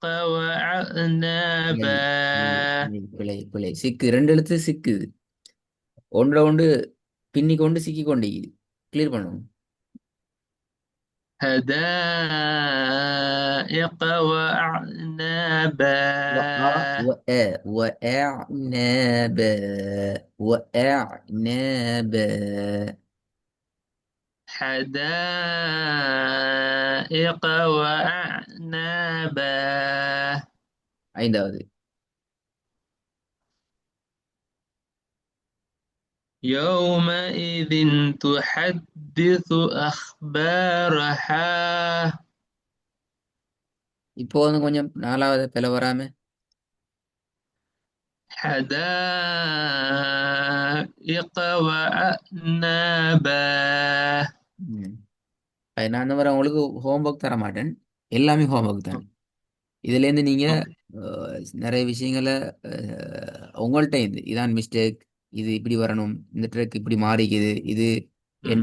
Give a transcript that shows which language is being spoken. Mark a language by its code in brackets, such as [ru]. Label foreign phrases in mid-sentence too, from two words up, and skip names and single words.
[ta] பிழை [ar] وأعنابا. [ta] பிழை பிழை சிக்கு ரெண்டு எழுத்து சிக்கு ஒன்றை ஒன்று பின்னி கொண்டு சிக்கி கொண்டு கிளியர் பண்ணணும். [ar] حدائق وأعنابا. وأعنابا وأعنابا. حدائق وأعنابا. [ta] ஐந்தாவது [ar] يومئذ تحدث أخبارها. [ta] இப்போ வந்து கொஞ்சம் நாலாவது பிள வராம [ar] حدائق وأعنابا. ம். [ta] அது நான் இந்த மாதிரி உங்களுக்கு ஹோம்ஒர்க் தர மாட்டேன், எல்லாமே ஹோம்ஒர்க் தான். இதுலேருந்து நீங்கள் ஓகே. நிறைய விஷயங்களை உங்கள்கிட்ட இதான் மிஸ்டேக், இது இப்படி வரணும், இந்த ட்ரெக் இப்படி மாறிக்குது, இது என்ன